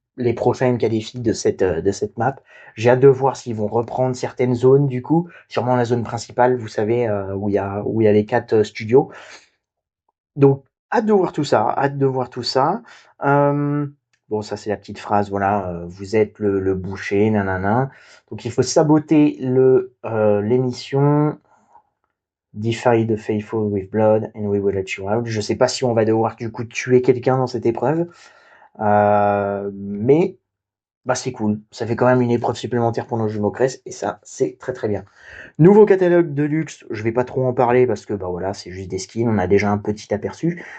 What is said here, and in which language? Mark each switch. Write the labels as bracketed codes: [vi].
[fr] les prochaines qualifies de cette map. J'ai hâte de voir s'ils vont reprendre certaines zones du coup, sûrement la zone principale, vous savez, où il y a les 4 studios. Donc hâte de voir tout ça, hâte de voir tout ça. Bon, ça c'est la petite phrase, voilà, vous êtes le boucher, nanana. Donc il faut saboter l'émission. [en] Defy the faithful with blood and we will let you out. [fr] Je sais pas si on va devoir du coup tuer quelqu'un dans cette épreuve, mais bah c'est cool. Ça fait quand même une épreuve supplémentaire pour nos jumeaux Cress et ça c'est très très bien. Nouveau catalogue de luxe, je vais pas trop en parler parce que bah voilà c'est juste des skins, on a déjà un petit aperçu.